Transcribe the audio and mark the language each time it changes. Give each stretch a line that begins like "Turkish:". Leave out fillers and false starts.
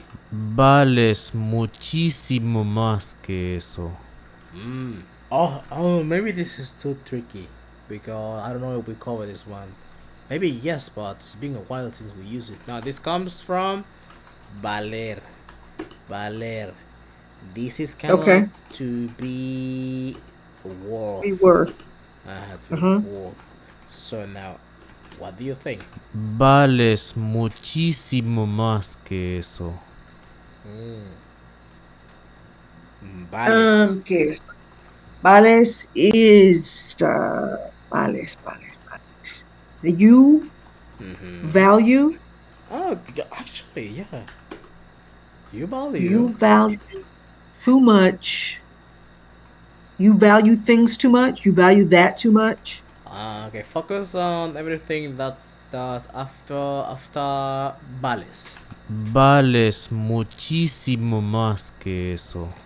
Spanish: Vales muchísimo más que eso.
English: Oh, maybe this is too tricky because I don't know if we cover this one. Maybe yes, but it's been a while since we used it. Now this comes from valer. Valer. This is kind of Okay. like to be worth. Be worth. To be worth. So now, what do you think?
Spanish: Vales muchísimo más que eso. Vales.
English: Okay. Vales is vales. The you value. Oh, actually, yeah. You value. You value too much. You value things too much. You value that too much. Okay, focus on everything that's after vales.
Spanish: Vales muchísimo más que eso.